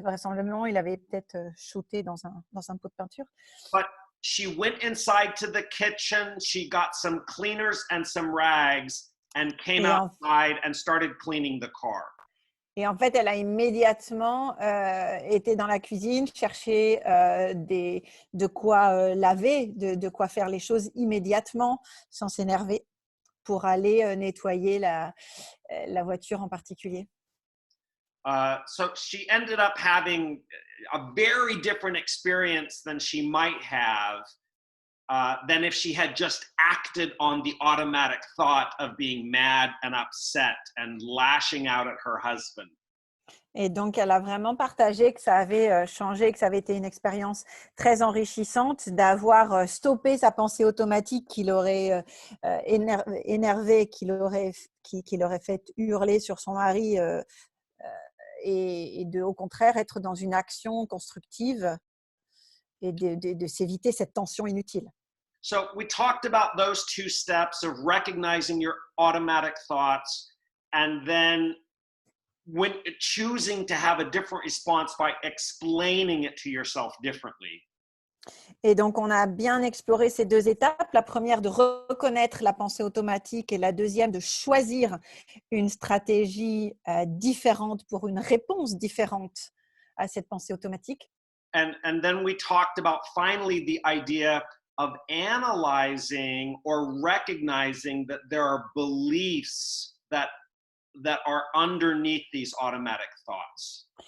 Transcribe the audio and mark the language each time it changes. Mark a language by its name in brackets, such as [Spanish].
[French] Vraisemblablement, il avait peut-être shooté dans un pot de peinture. [English] But she went inside to the kitchen. She got some cleaners and some rags and came outside and started cleaning the car. [French] Et en fait, elle a immédiatement été dans la cuisine, chercher de quoi laver, de quoi faire les choses immédiatement, sans s'énerver, pour aller nettoyer la voiture en particulier. [English] So she ended up having a very different experience than she might have than if she had just acted on the automatic thought of being mad and upset and lashing out at her husband. [French] Et donc, elle a vraiment partagé que ça avait changé, que ça avait été une expérience très enrichissante d'avoir stoppé sa pensée automatique qui l'aurait énervé, qui l'aurait fait hurler sur son mari et de, au contraire, être dans une action constructive et de s'éviter cette tension inutile. [English] So we talked about those two steps of recognizing your automatic thoughts and then when choosing to have a different response by explaining it to yourself differently. [French] Et donc, on a bien exploré ces deux étapes. La première, de reconnaître la pensée automatique, et la deuxième, de choisir une stratégie différente pour une réponse différente à cette pensée automatique. [English] And then we talked about finally the idea of analyzing or recognizing that there are beliefs that are underneath these automatic thoughts.